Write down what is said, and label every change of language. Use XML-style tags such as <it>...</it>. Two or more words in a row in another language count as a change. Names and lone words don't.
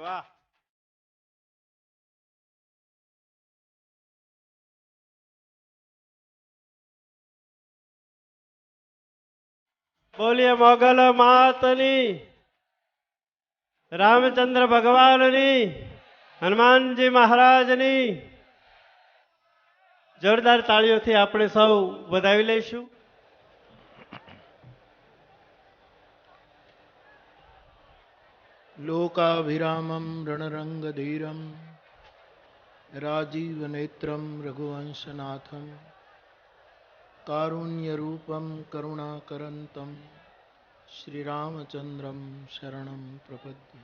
<gu>વાહ, બોલીએ મોગલ માતની, રામચંદ્ર ભગવાનની, હનુમાનજી મહારાજની. જોરદાર તાળીઓથી આપણે સૌ વધાવી લઈશું.</gu> <sa>लोकाभिरामं रणरंगधीरं राजीवनेत्रं रघुवंशनाथं कारुण्यरूपं करुणाकरन्तं श्रीरामचन्द्रं शरणं प्रपद्ये.</sa>